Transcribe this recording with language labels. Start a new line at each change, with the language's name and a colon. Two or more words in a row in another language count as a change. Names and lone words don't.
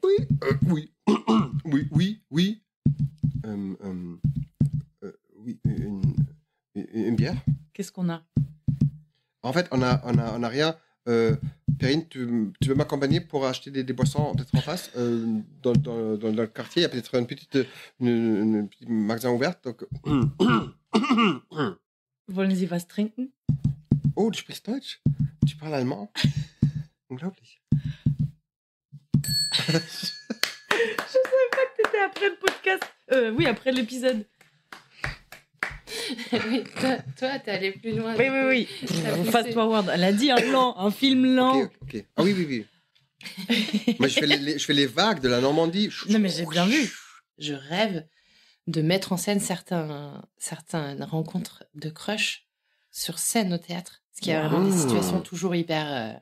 French: Oui. Oui. Oui, une bière. Qu'est-ce qu'on a? En fait, on a rien. Perrine, tu veux m'accompagner pour acheter des boissons peut-être en face dans le quartier. Il y a peut-être un petit magasin ouvert. Donc...
German: Wollen Sie was trinken? Oh, tu sprichst Deutsch?
French: Tu parles allemand? Unglaublich. C'était après le podcast. Oui, après l'épisode. Oui, toi, t'es allé plus loin. Oui. T'as poussé.
English: Fast forward.
French: Elle a dit un film lent. Ok. Ah oui. Moi, je fais les vagues de la Normandie. Non, mais j'ai bien vu. Je rêve de mettre en scène certaines rencontres de crush sur scène au théâtre. Parce qu'il y a vraiment des situations toujours hyper